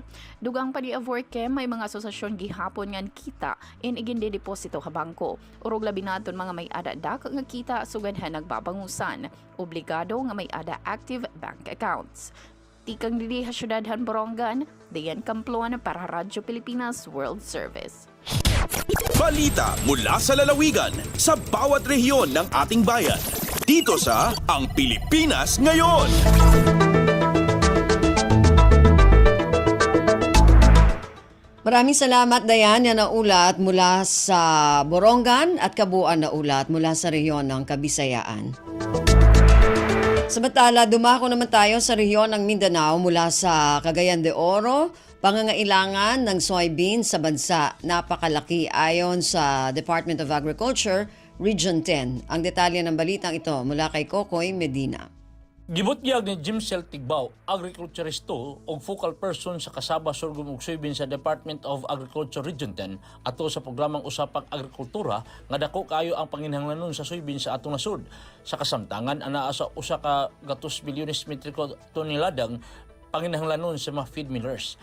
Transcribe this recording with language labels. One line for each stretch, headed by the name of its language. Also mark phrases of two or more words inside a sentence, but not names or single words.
Waray: Dugang pa di Avorkem, may mga asosasyon gihapon ngan kita in igindi deposito ha bangko. Urog labi naton mga may ada dak nga kita sugadhan nagbabangusan. Obligado nga may ada
English: active bank accounts.
Waray: Tikang dili ha syudadhan Borongan, Dayan Kampluan para Radyo Pilipinas World Service.
Filipino: Balita mula sa lalawigan sa bawat rehiyon ng ating bayan. Dito sa Ang Pilipinas Ngayon. Maraming salamat, Dayan, na naulat mula sa Borongan at kabuuan na ulat mula sa rehiyon ng Kabisayaan. Samantala, dumako naman tayo sa rehiyon ng Mindanao mula sa Cagayan de Oro. Pangangailangan ng soybean sa bansa napakalaki ayon sa Department of Agriculture, Region 10. Ang detalye ng balitang ito mula kay Kokoy Medina.
Cebuano: Gibutyag ni Jimsel Tigbao, agriculturisto o
English: focal person
Cebuano: sa kasaba sorghum ug soybean sa Department of Agriculture Region 10 ato sa programang Usapang Agrikultura nga dako kayo ang panginahanglanon sa soybean sa atong nasud. Sa kasamtangan anaa sa usa ka 200 bilyones metriko toneladang panginahanglanon sa mga
English: feed millers.